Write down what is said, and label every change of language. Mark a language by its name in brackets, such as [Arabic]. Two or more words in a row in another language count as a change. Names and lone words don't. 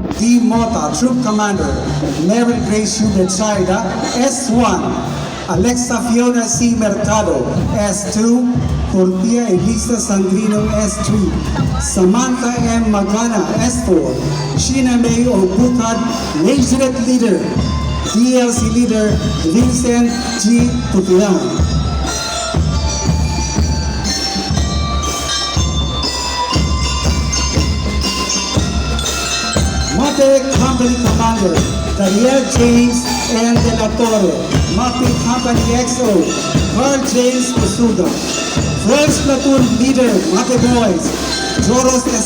[English] D. Mota, Troop Commander, Meryl Grace Betsaida, S1, Alexa Fiona C. Mercado, S2, Portia Elisa Sandrino, S3, Samantha M. Magana, S4, Sheena May Obukad, Majorette Leader, DLC Leader, Vincent G. Tutilan. Mate Company Commander, Daniel James and De La Torre, Mate Company XO, Carl James Masuda, First Platoon Leader, Mate Boys, Joros S.